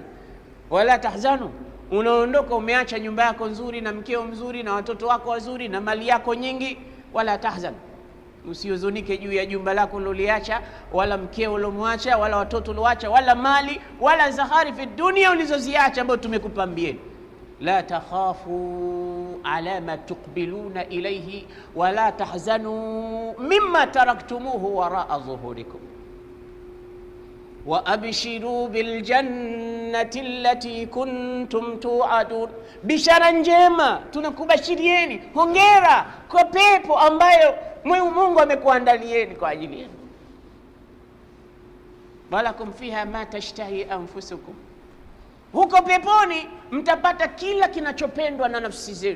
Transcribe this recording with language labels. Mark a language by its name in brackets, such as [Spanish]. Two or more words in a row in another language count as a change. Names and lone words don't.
[Arabic] ولا تحزنوا, [Swahili] unaondoka umeacha nyumba yako nzuri na mkeo mzuri na watoto wako wazuri na mali yako nyingi. [Arabic] ولا تحزن, [Swahili] usihuzunike juu ya jumba lako uliloliacha, wala mkeo ulomwacha, wala watoto ulioacha, wala mali, wala zahari fi dunia ulizoziacha ambazo tumekupambieni. [Arabic] لا تخافوا على ما تقبلون إليه ولا تحزنوا مما تركتموه وراء ظهوركم وأبشروا بالجنة التي كنتم توعدون. [Swahili] Bishara njema tunakubashirieni, hongera kwa pepo ambayo Mungu amekuandalieni kwa ajili yenu. [Arabic] ولكم فيها ما تشتهي أنفسكم, [Swahili] huko peponi mtapata kila kinachopendwa na nafsi zenu.